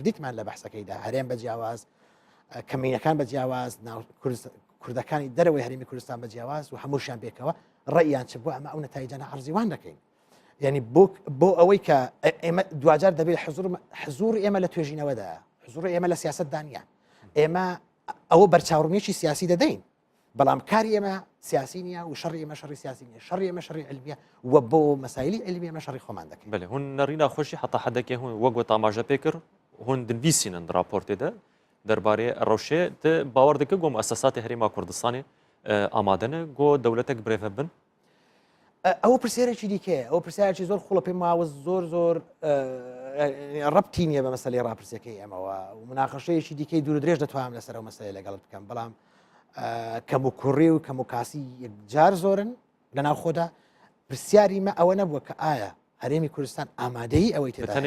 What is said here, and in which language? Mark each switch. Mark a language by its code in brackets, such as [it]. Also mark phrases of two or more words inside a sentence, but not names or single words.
[ckb] کردیتمان لە بەحسەکەیدا هەرێم بە جیاواز کەمینەکان بە جیاواز کوردەکانی دەرەوەی هەرێمی کوردستان بە جیاواز و هەمووشیان بێکەوە ڕێیان چ بووە ئەمە ئەو نەتایجانە عەرزیوان دەکەین یعنی بۆ ئەوەی کە ئێمە دوجار دەبێت حزور ئێمە لە توێژینەوەدا حزور ئێمە لە سیاست دانیان ئێمە ئەوە بەرچاوڕوونیی سیاسی دەدەین بەڵام کاری ئێمە سیاسی نیە و شەڕی ئێمە شەڕی سیاسی نیە شەڕی ئێمە شەڕی علمیە و بۆ مەسایلی علمی ئێمە شەڕی خۆمان دەکەین [ku] بله هون نەڕینا خۆشی حتا حدەکێ هون وەک تاماژە پێ کرد هون دنویسینن راپۆرتێدا دەربارەی ڕەوشێ باوەڕ دەکە گۆ مؤسساتی هەرێما کوردستانی ئامادەنە گۆ دەولەتێک برێڤە بن [ckb] ئەوە پرسیارێکی دیکە ئەو پرسیارێکی زۆر خوڵە پێم ماوە زۆر ڕەبتی نییە بە مەسەلەی ڕاپرسیەکەی ئێمەوە و مناقەشەیەکی دیکەی دوور درێژ دەتوانم لەسەر ئەو مەسەلەی لەگەڵت بکەم بەڵام کەم و کوڕی و کەم و کاسی یەکجار زۆرن لەناو خۆدا پرسیاری مە ئەوە نەبووە کە ئایا هەرێمی کوردستان ئامادەی ئەوەی تێدا